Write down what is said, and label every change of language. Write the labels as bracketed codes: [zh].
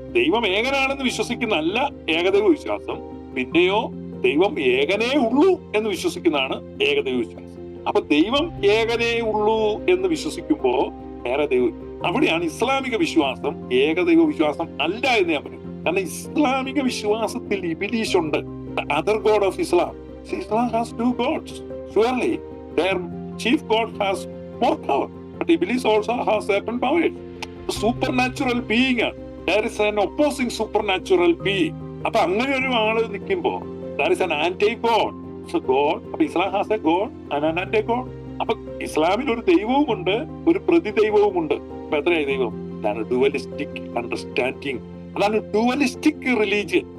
[ml] ദൈവം ഏകനാണെന്ന് വിശ്വസിക്കുന്നതല്ല ഏകദൈവ വിശ്വാസം, പിന്നെയോ ദൈവം ഏകനേ ഉള്ളൂ എന്ന് വിശ്വസിക്കുന്നതാണ് ഏകദൈവ വിശ്വാസം. അപ്പൊ ദൈവം ഏകനേ ഉള്ളൂ എന്ന് വിശ്വസിക്കുമ്പോ വേറെ ദൈവം, അവിടെയാണ് ഇസ്ലാമിക വിശ്വാസം ഏകദൈവ വിശ്വാസം അല്ല എന്ന് ഞാൻ പറയും. കാരണം ഇസ്ലാമിക വിശ്വാസത്തിൽ ഇബിലീസ് ഉണ്ട്. [en] The other god of Islam. See, Islam has two gods. Surely, their chief god has more power, but Iblis also has certain powers. The supernatural being, there is an opposing supernatural being. [ml] അപ്പൊ അങ്ങനെ ഒരു ആള് നിൽക്കുമ്പോ [en] there is an anti-god. So God, [ml] അപ്പൊ [en] Islam has a god and an anti-god. [ml] അപ്പൊ ഇസ്ലാമിൽ ഒരു ദൈവവും ഉണ്ട്, ഒരു പ്രതിദൈവവും ഉണ്ട്. അപ്പൊ എത്രയായി ദൈവം? അതാണ് ഡുവലിസ്റ്റിക് അണ്ടർസ്റ്റാൻഡിങ്, അതാണ് ഡുവലിസ്റ്റിക് റിലീജിയൻ.